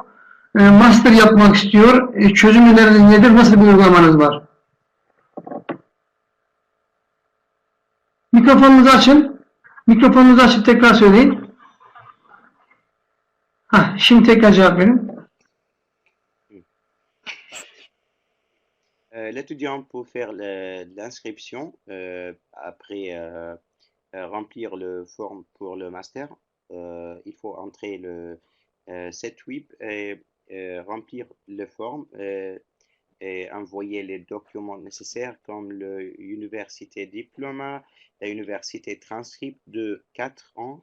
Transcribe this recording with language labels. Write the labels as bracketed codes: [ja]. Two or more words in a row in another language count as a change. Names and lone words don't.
[tr] Master yapmak istiyor. Çözüm öneriniz nedir? Nasıl bir uygulamanız var? Mikrofonunuzu açın. Mikrofonunuzu açıp tekrar söyleyin. Şimdi tekrar cevap verin. [fr] L'étudiant peut faire l'inscription après remplir le forme pour le master. Il faut entrer le site web et remplir le forme et envoyer les documents nécessaires comme l'université diplôme, l'université transcript de 4 ans.